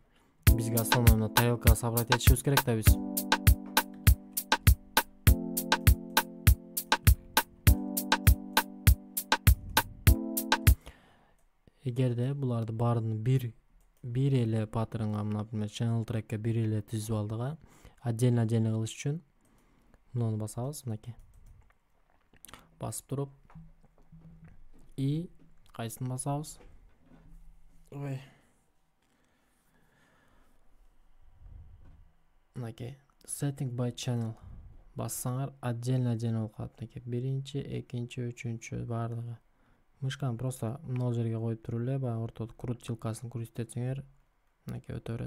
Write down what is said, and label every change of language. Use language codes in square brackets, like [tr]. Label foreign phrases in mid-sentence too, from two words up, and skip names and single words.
[ky] Бизге [ru] основной тарелкага собрать [ky] этишибиз керек да биз. Эгерде буларды баарын бир эле паттернга, например, [en] channel trackке [ky] бир эле түзүп алдыга, отдельно кылыш үчүн муну басабыз, мынакей. Басып туруп, и кайсын басабыз? Ой. Мынакей, [en] setting by channel [ky] бассаңар отдельно болуп калат. Мынакей, биринчи, экинчи, үчүнчү баардыгы. [ru] Мышканы просто [ky] мына жерге коюп туруп эле, баягы ортодо крутилкасын көрсөтсөңөр, мынакей өтө берет.